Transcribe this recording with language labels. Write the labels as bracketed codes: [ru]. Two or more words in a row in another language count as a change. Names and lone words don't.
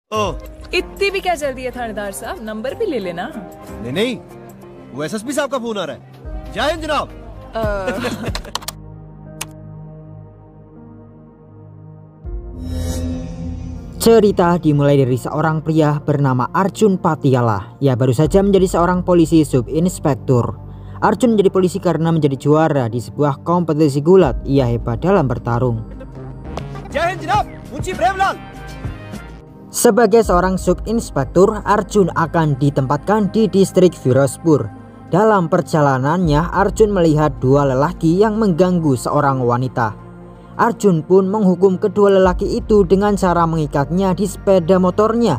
[hi] ओह, इतनी भी क्या जल्दी है थानेदार साहब, नंबर भी ले लेना। नहीं नहीं, वो एसएसपी साहब का फोन आ रहा है। जय हिंद जनाब। [id] Cerita dimulai dari seorang pria bernama Arjun Patiala. Ia baru saja menjadi seorang polisi subinspektur. Arjun menjadi polisi karena menjadi juara di sebuah kompetisi gulat. Ia hebat dalam bertarung. [hi] जय हिंद जनाब, मुंशी प्रेमलाल। [id] Sebagai seorang subinspektur, Arjun akan ditempatkan di distrik Firozpur. Dalam perjalanannya, Arjun melihat dua lelaki yang mengganggu seorang wanita. Arjun pun menghukum kedua lelaki itu dengan cara mengikatnya di sepeda motornya.